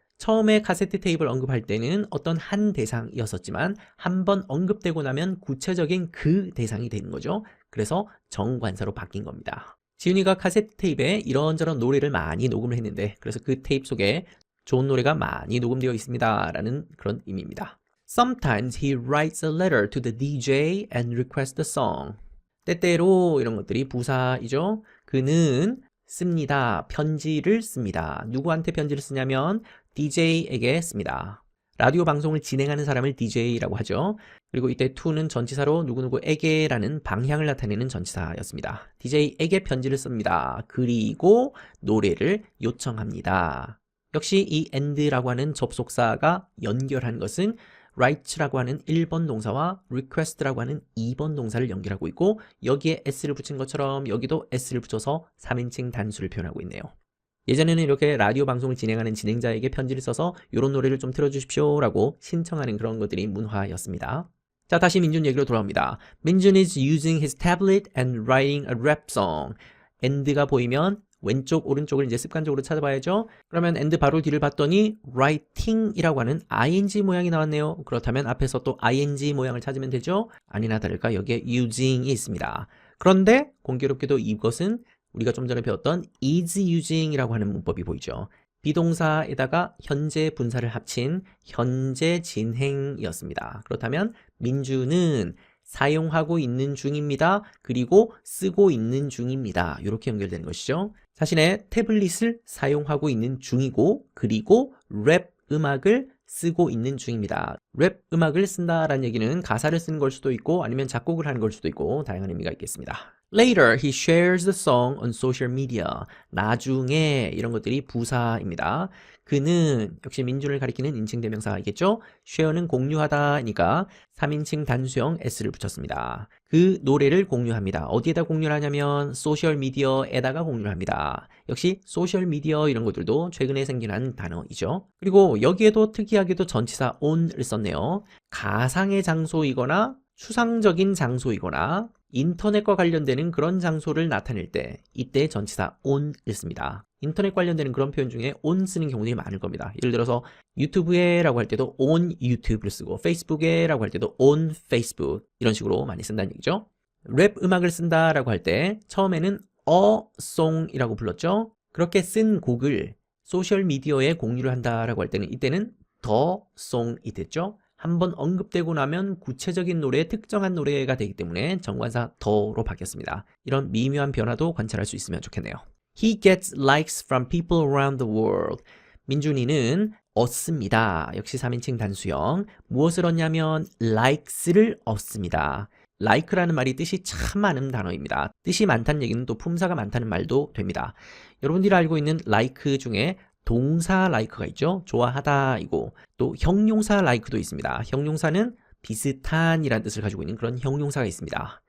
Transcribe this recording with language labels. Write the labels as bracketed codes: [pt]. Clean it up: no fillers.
[ko] 처음에 카세트 테이프를 언급할 때는 어떤 한 대상이었었지만 한번 언급되고 나면 구체적인 그 대상이 되는 거죠. 그래서 정관사로 바뀐 겁니다. 지훈이가 카세트 테이프에 이런저런 노래를 많이 녹음을 했는데, 그래서 그 테이프 속에 좋은 노래가 많이 녹음되어 있습니다 라는 그런 의미입니다. [en] Sometimes he writes a letter to the DJ and requests the song. [ko] 때때로 이런 것들이 부사이죠. 그는 씁니다. 편지를 씁니다. 누구한테 편지를 쓰냐면 DJ에게 씁니다. 라디오 방송을 진행하는 사람을 DJ라고 하죠. 그리고 이때 to는 전치사로 누구누구에게라는 방향을 나타내는 전치사였습니다. DJ에게 편지를 씁니다. 그리고 노래를 요청합니다. 역시 이 and라고 하는 접속사가 연결한 것은 write라고 하는 1번 동사와 request라고 하는 2번 동사를 연결하고 있고, 여기에 s를 붙인 것처럼 여기도 s를 붙여서 3인칭 단수를 표현하고 있네요. 예전에는 이렇게 라디오 방송을 진행하는 진행자에게 편지를 써서 이런 노래를 좀 틀어주십시오 라고 신청하는 그런 것들이 문화였습니다. 자, 다시 민준 얘기로 돌아옵니다. [en] 민준 is using his tablet and writing a rap song. [ko] and가 보이면 왼쪽 오른쪽을 이제 습관적으로 찾아봐야죠. 그러면 and 바로 뒤를 봤더니 writing이라고 하는 ing 모양이 나왔네요. 그렇다면 앞에서 또 ing 모양을 찾으면 되죠. 아니나 다를까 여기에 using이 있습니다. 그런데 공교롭게도 이것은 우리가 좀 전에 배웠던 [en] is using [ko] 이라고 하는 문법이 보이죠. 비동사에다가 현재 분사를 합친 현재 진행이었습니다. 그렇다면 민주는 사용하고 있는 중입니다. 그리고 쓰고 있는 중입니다. 이렇게 연결되는 것이죠. 자신의 태블릿을 사용하고 있는 중이고, 그리고 랩 음악을 쓰고 있는 중입니다. 랩 음악을 쓴다라는 얘기는 가사를 쓰는 걸 수도 있고 아니면 작곡을 하는 걸 수도 있고 다양한 의미가 있겠습니다. [en] Later, he shares the song on social media. [ko] 나중에 이런 것들이 부사입니다. 그는 역시 민준을 가리키는 인칭 대명사이겠죠? share는 공유하다니까 3인칭 단수형 s를 붙였습니다. 그 노래를 공유합니다. 어디에다 공유를 하냐면 소셜 미디어에다가 공유를 합니다. 역시 소셜 미디어 이런 것들도 최근에 생긴 한 단어이죠. 그리고 여기에도 특이하게도 전치사 on을 썼네요. 가상의 장소이거나 추상적인 장소이거나 인터넷과 관련되는 그런 장소를 나타낼 때 이때 전치사 on을 씁니다. 인터넷 관련되는 그런 표현 중에 on 쓰는 경우들이 많을 겁니다. 예를 들어서 유튜브에 라고 할 때도 [en] on YouTube [ko] 를 쓰고 페이스북에 라고 할 때도 [en] on Facebook [ko] 이런 식으로 많이 쓴다는 얘기죠. 랩 음악을 쓴다 라고 할 때 처음에는 [en] a song [ko] 이라고 불렀죠. 그렇게 쓴 곡을 소셜미디어에 공유를 한다라고 할 때는 이때는 [en] the song [ko] 이 됐죠. 한번 언급되고 나면 구체적인 노래, 특정한 노래가 되기 때문에 정관사 더로 바뀌었습니다. 이런 미묘한 변화도 관찰할 수 있으면 좋겠네요. [en] He gets likes from people around the world. [ko] 민준이는 얻습니다. 역시 3인칭 단수형. 무엇을 얻냐면 likes를 얻습니다. like라는 말이 뜻이 참 많은 단어입니다. 뜻이 많다는 얘기는 또 품사가 많다는 말도 됩니다. 여러분들이 알고 있는 like 중에 동사 like가 있죠. 좋아하다이고 또 형용사 like도 있습니다. 형용사는 비슷한이라는 뜻을 가지고 있는 그런 형용사가 있습니다.